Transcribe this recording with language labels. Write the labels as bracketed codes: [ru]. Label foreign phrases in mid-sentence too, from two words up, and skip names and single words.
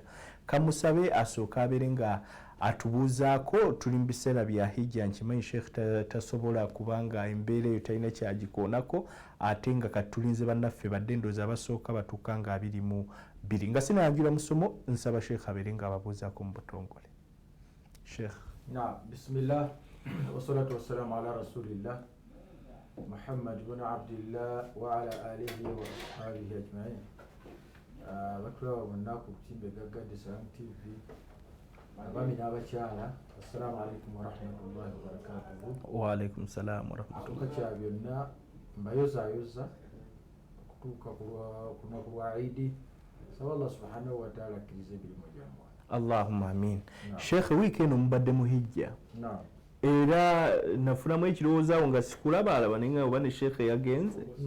[lg] Kamusabe asooka abeere nga atubuuzaako, tuli mu biseera bya hijja, nkimanyi Sheikh tasobola kubanga embeera eyo talina kyagikoonako, ate nga katulinze bannaffe badde ndowooza abasooka batuuka nga 22. Nga sinanjula musomo, nsaba Sheikh abeere nga ababuuzaako mu butongole. Sheikh. [ar] بسم الله والصلاة والسلام على رسول الله محمد بن عبد الله وعلى آله وأصحابه أجمعين. [lg] Batulawa bonna ku kutimbe Gaggadde Salam TV, abami n'abakyala, [ar] السلام عليكم ورحمة الله وبركاته. وعليكم السلام ورحمة الله. [lg] Tukakya byonna mbayozaayoza okutuuka ku lunaku lwa Eid. Saba [ar] الله سبحانه وتعالى [lg] akkirize emirimu gyammwe. [ar] اللهم آمين. [lg] Sheikh, wiiki eno mubadde mu hijja. Naam. Era nafunamu ekirowoozaawo nga sikulabaalaba naye nga oba ne Sheikh yagenze.